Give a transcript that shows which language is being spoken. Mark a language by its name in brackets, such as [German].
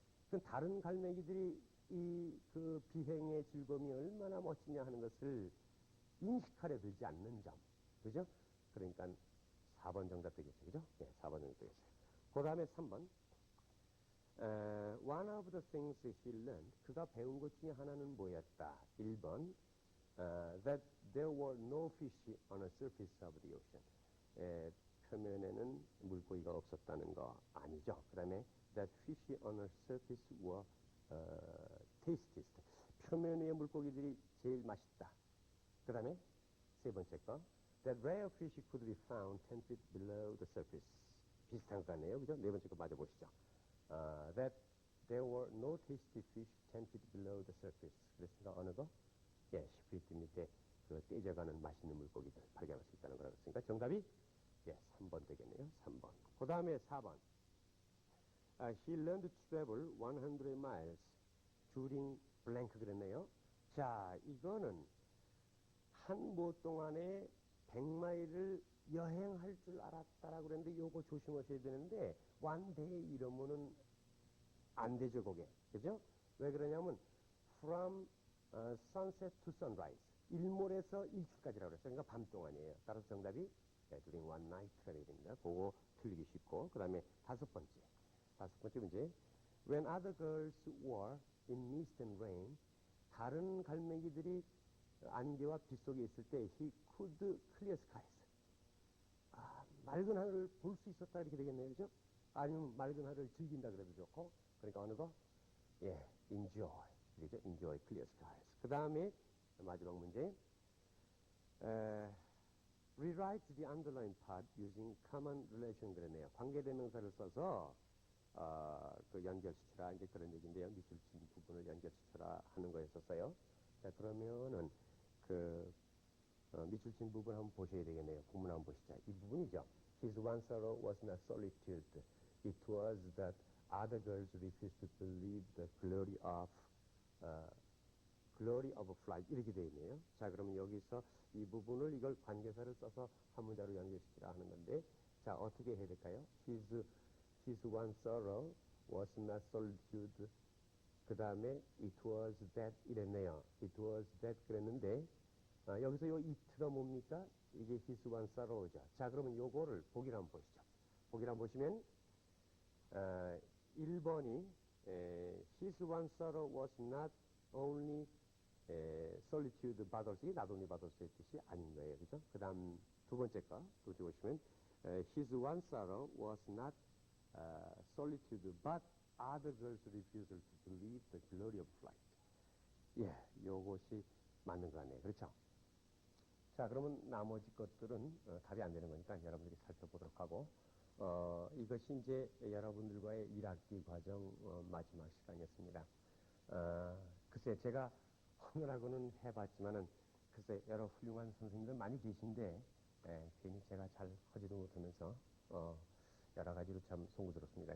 [Korean] 그 다른 갈매기들이 이 그 비행의 즐거움이 얼마나 멋지냐 하는 것을 인식하려 들지 않는 점. 그죠? 그러니까 4번 정답 되겠죠. 그죠? 네, 4번 정답 되겠어요. 그 다음에 3번. [English] One of the things he learned. [Korean] 그가 배운 것 중에 하나는 뭐였다? 1번. [English] That there were no fish on the surface of the ocean. [Korean] 표면에는 물고기가 없었다는 거 아니죠. 그 다음에 [English] that fish on the surface were tastiest. [Korean] 표면 위의 물고기들이 제일 맛있다. 그 다음에 세 번째 거 [English] that rare fish could be found 10 feet below the surface. [Korean] 비슷한 것 같네요. 그죠? 네 번째 거 맞아보시죠. [English] That there were no tasty fish 10 feet below the surface. [Korean] 그랬으니까 어느 거? 예, 10feet 밑에 그 떼져가는 맛있는 물고기들 발견할 수 있다는 거라고 했으니까 정답이 예, 3번 되겠네요. 3번. 그 다음에 4번. [English] He learned to travel 100 miles during blank [Korean] 그랬네요. 자, 이거는 한 보 동안에 100마일을 여행할 줄 알았다라고 그랬는데 요거 조심하셔야 되는데 one-day 이러면은 안 되죠, 그게. 그죠? 왜 그러냐면 [English] from sunset to sunrise. [Korean] 일몰에서 일출까지라고 그랬어요. 그러니까 밤 동안이에요. 따라서 정답이 [English] during one night [Korean] 가 되야 됩니다. 그거 틀리기 쉽고. 그 다음에 다섯 번째 문제. [English] When other girls were in mist and rain, [Korean] 다른 갈매기들이 안개와 빛 속에 있을 때 [English] he could clear skies. [Korean] 맑은 하늘을 볼 수 있었다 이렇게 되겠네요. 그죠? 아니면 맑은 하늘을 즐긴다 그래도 좋고. 그러니까 어느 거? 예, enjoy. 그죠? [English] enjoy clear skies. [Korean] 그 다음에 마지막 문제. [English] Rewrite the underlined part using common relation [Korean] 그랬네요. 관계대명사를 써서 그 연결시켜라 이제 그런 얘기인데요. 밑줄 친 부분을 연결시켜라 하는 거였었어요. 자, 그러면은 그 밑줄 친 부분 한번 보셔야 되겠네요. 본문 한번 보시죠. 이 부분이죠. [English] His one sorrow was not solitude. It was that other girls refused to believe the glory of flight. [Korean] 이렇게 되어 있네요. 자, 그러면 여기서 이 부분을 이걸 관계사를 써서 한 문자로 연결시키라 하는 건데, 자, 어떻게 해야 될까요? [English] His one sorrow was not solitude. [Korean] 그 다음에 [English] it was that [Korean] 이랬네요. [English] It was that [Korean] 그랬는데, 여기서 요 it가 뭡니까? 이게 his one sorrow죠. 자, 그러면 요거를 보기를 한번 보시죠. 보기를 한번 보시면, 1번이 [English] his one sorrow was not only solitude but also, not only but also [Korean] 의 뜻이 아닌 거예요. 그죠? 그 다음 두 번째 거 보시면 [English] his one sorrow was not solitude but other girls' refusal to believe the glory of flight. [Korean] 예, 요것이 맞는 거 같네요. 그렇죠? 자, 그러면 나머지 것들은 답이 안 되는 거니까 여러분들이 살펴보도록 하고, 이것이 이제 여러분들과의 1학기 과정 마지막 시간이었습니다. 글쎄, 제가 헌혈하고는 해봤지만은, 글쎄, 여러 훌륭한 선생님들 많이 계신데, 괜히 제가 잘 하지도 못하면서, 여러 가지로 참 송구스럽습니다.